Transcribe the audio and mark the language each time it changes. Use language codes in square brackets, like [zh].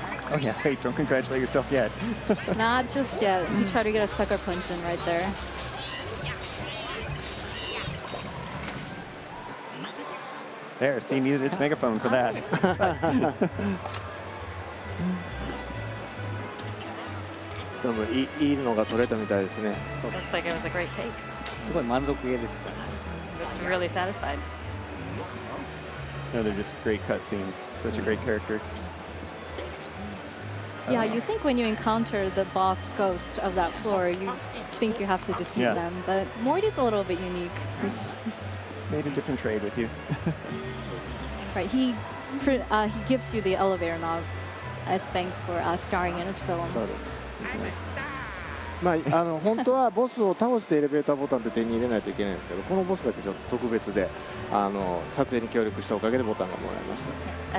[en] Oh yeah, wait, don't congratulate yourself yet. Not just yet. He tried to get a sucker punch in right there. There, see, needed its megaphone for that. [ja] でもいいのが取れたみたいですね [en] Looks like it was a great take. [ja] すごい満足げですから。 [en] Looks really satisfied. Another just great cutscene. Such a great character. Yeah, you think when you encounter the boss ghost of that floor, you think you have to defeat Yeah. them. But Morty's a little bit unique. Made a different trade with you. Right, he gives you the elevator knob as thanks for starring in his film. So it is. It's nice. [ja] まあ本当はボスを倒してエレベーターボタンって手に入れないといけないんですけどこのボスだけちょっと特別で撮影に協力したおかげでボタンがもらえました